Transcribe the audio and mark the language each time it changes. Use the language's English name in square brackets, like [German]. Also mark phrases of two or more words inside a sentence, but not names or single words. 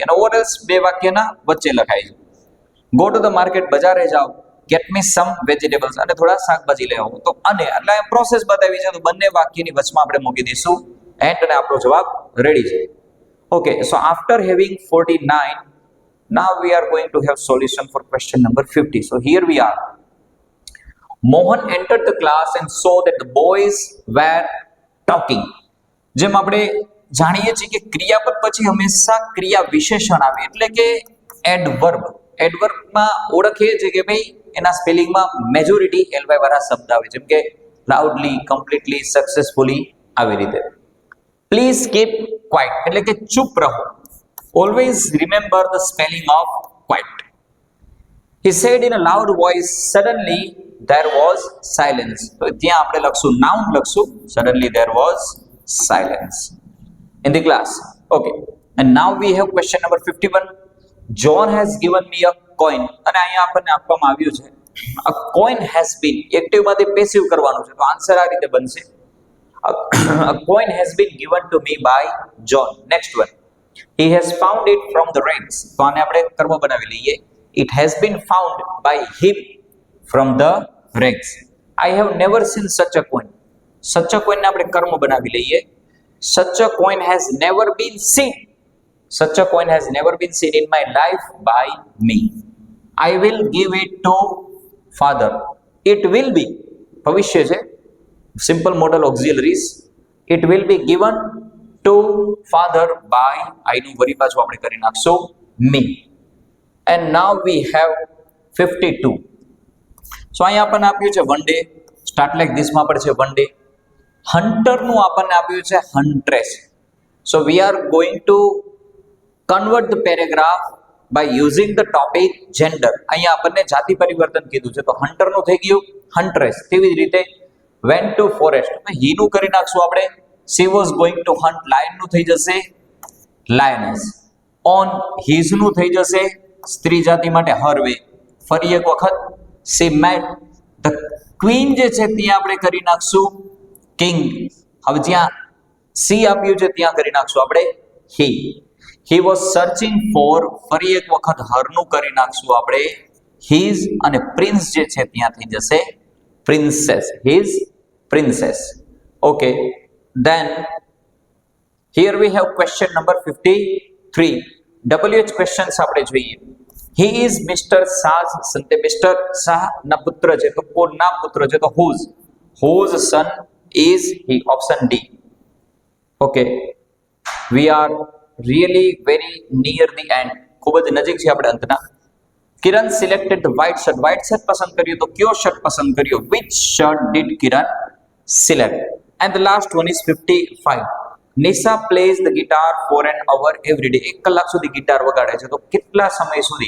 [Gujarati] અને [English] or else [Gujarati] બે વાક્યના વચ્ચે લખાય છે. [English] go to the market. [Gujarati] બજારે જાઓ. [English] get me some vegetables. [Gujarati] અને થોડા શાકભાજી લઈ આવો. તો અને એટલે પ્રોસેસ બતાવી છે તો બંને વાક્યની વચમાં આપણે મૂકી દઈશું એન્ડ અને આપણો જવાબ રેડી છે. [English] okay, so after having 49, now we are going to have solution for question number 50. So here we are. Mohan entered the class and saw that the boys were talking. [Gujarati] જેમ આપણે જાણીએ છીએ કે ક્રિયાપદ પછી હંમેશા ક્રિયા વિશેષણ આવે એટલે કે એડવર્બ. એડવર્બમાં ઓળખીએ છીએ કે ભાઈ એના સ્પેલિંગમાં મેજોરિટી એલવાય વાળા શબ્દ આવે, જેમ કે [English] loudly, completely, successfully, [Gujarati] આવી રીતે. [English] please keep quiet [Gujarati] એટલે કે ચૂપ રહો. [English] always remember the spelling of quiet. He said in a loud voice, suddenly there was silence. [Gujarati] તો ત્યાં આપણે લખશું નાઉન લખશું. [English] Suddenly there was silence in the class. Okay, and now we have question number 51. John has given me a coin. [Gujarati] અને અહીંયા આપણને આપવામાં આવ્યું છે [English] a coin has been. [Gujarati] એક્ટિવ માંથી પેસિવ કરવાનું છે તો આન્સર આ રીતે બનશે [English] a coin has been given to me by John. Next one, he has found it from the wrecks. [Gujarati] તો આને આપણે કર્મ બનાવી લઈએ. [English] It has been found by him from the wrecks. I have never seen such a coin. Such a coin [Gujarati] ને આપણે કર્મ બનાવી લઈએ. [English] Such a coin has never been seen. Such a coin has never been seen in my life by me. I will give it to father. It will be [Gujarati] ભવિષ્ય છે. [English] Simple modal auxiliaries. It will be given to father by I [Gujarati] નું વરી પાછું આપણે કરી નાખશું [English] me. And now we have 52. [Gujarati] So અહીંયા આપણને આપ્યું છે [English] one day. start like this [Gujarati] માં પણ છે [English] one day. [Gujarati] હન્ટર નું આપણને આપ્યું છે હન્ટ્રેસ. [English] So we are going to convert the paragraph by using the topic gender. [Gujarati] અહીંયા આપણને જાતિ પરિવર્તન કીધું છે તો હન્ટર નું થઈ ગયું હન્ટ્રેસ. તેવી જ રીતે [English] went to forest. [Gujarati] he નું કરી નાખશું આપણે. [English] she was going to hunt. lion [Gujarati] નું થઈ જશે [English] lioness. on his [Gujarati] નું થઈ જશે સ્ત્રી જાતિ માટે [English] her way. [Gujarati] ફરી એક વખત [English] she met the queen [Gujarati] જે છે ત્યાં આપણે કરી નાખશું king. હવે જ્યાં she આપ્યું છે ત્યાં કરી નાખશું આપણે he. [English] he was searching for. [Gujarati] ફરી એક વખત her નું કરી નાખશું આપણે his. અને prince જે છે ત્યાં થઈ જશે princess. [English] his princess. Okay, then here we have question number 53. WH questions [Gujarati] આપણે જોઈએ. [English] he is Mr. Shah's son. [Gujarati] તે મિસ્ટર શાહ ના પુત્ર છે તો કોના પુત્ર છે તો [English] whose son is he. option D. Okay, we are really very near the end. [Gujarati] ખૂબ જ નજીક છે આપણે અંતના. [English] Kiran selected the white shirt. white shirt [Gujarati] પસંદ કર્યું તો કયો શર્ટ પસંદ કર્યો? [English] Which shirt did Kiran select? And the last one is 55. Nisha plays the guitar for an hour every day. [Gujarati] 1 કલાક સુધી ગિટાર વગાડે છે. તો કેટલા સમય સુધી?